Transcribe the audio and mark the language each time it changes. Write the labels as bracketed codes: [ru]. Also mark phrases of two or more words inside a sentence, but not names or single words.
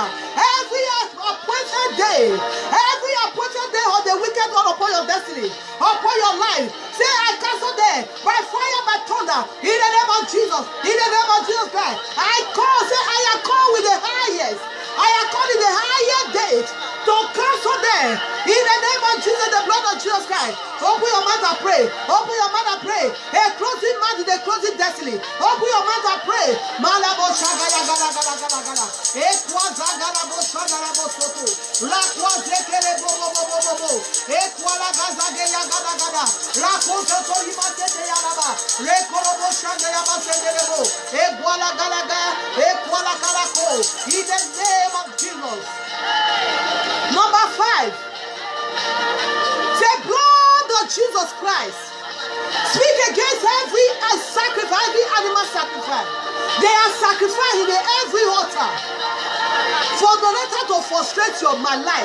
[en] Every appointed day of the wicked one upon your destiny, upon your life, say, I cancel them by fire, by thunder, in the name of Jesus, in the name of Jesus Christ. I call, say, I am called with the highest. I am called in the higher date to cancel them in the name of Jesus, the blood of Jesus Christ. Open your mouth and pray. Open your mouth and pray. A closing mouth is a closing destiny. Open your mouth and pray. Malabo shagala gala gala gala gala. Ekwaza gala bo shagala bo soto. La kwaze kele bo bo bo bo bo bo. Ekwala gaza geya gala gala. La kwaze to imate te yalaba. Rekolo bo shagala ba sendele bo. Ekwala gala gala. Ekwala gala ko. In the name of Jesus. Number 5. Say, blood of Jesus Christ. Speak against every sacrifice, every animal sacrifice. They are sacrificed in every altar for the letter to frustrate my life.